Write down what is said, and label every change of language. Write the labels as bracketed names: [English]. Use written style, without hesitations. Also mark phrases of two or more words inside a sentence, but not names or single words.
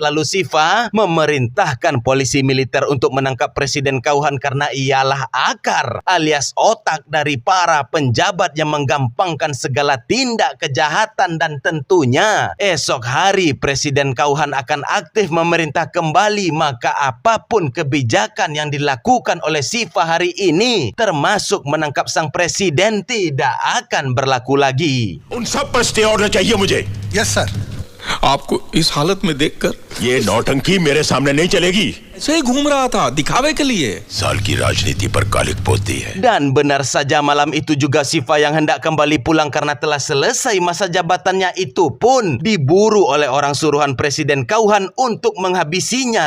[Indonesian] Lalu Sifa memerintahkan polisi militer untuk menangkap Presiden Kauhan karena ialah akar alias otak dari para penjabat yang menggampangkan segala tindak kejahatan. Dan tentunya esok hari Presiden Kauhan akan aktif memerintah kembali, maka apapun kebijakan yang dilakukan oleh Sifa hari ini, termasuk menangkap sang presiden, tidak akan berlaku lagi. [Hindi] उन सब पर [English] stay order [Hindi] चाहिए मुझे। [English] yes sir. [Hindi] आपको इस हालत में देखकर ये नौटंकी मेरे सामने नहीं चलेगी। ऐसे ही घूम रहा था दिखावे के लिए। साल की राजनीति पर कालिक पोतती है। [Indonesian] Dan benar saja, malam itu juga Sifa yang hendak kembali pulang karena telah selesai masa jabatannya itu pun diburu oleh orang suruhan Presiden Kauhan untuk menghabisinya.